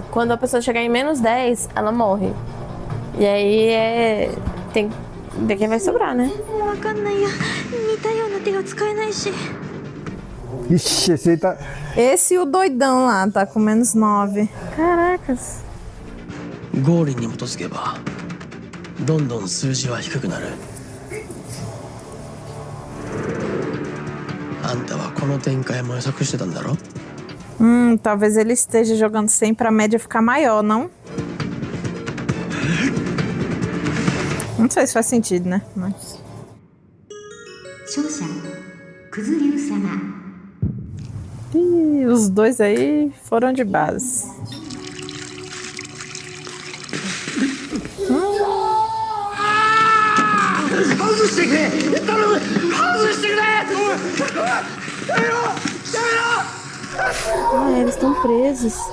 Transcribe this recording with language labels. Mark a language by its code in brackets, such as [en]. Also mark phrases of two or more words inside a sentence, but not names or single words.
[pt] Quando a pessoa chegar em menos 10, ela morre. E aí tem que ver quem vai sobrar, né? Ixi, esse aí tá... Esse e o doidão lá, tá com menos 9. Caracas. [ja] 合理に基づけばどんどん数字は低くなる。あんたはこの展開も予測してたんだろ？ [pt] Talvez ele esteja jogando 100 pra média ficar maior, não? Não sei se faz sentido, né? Mas... [ja] 勝者クズリュウ様。 [pt] Ih, os dois aí foram de base. Ah, eles estão presos.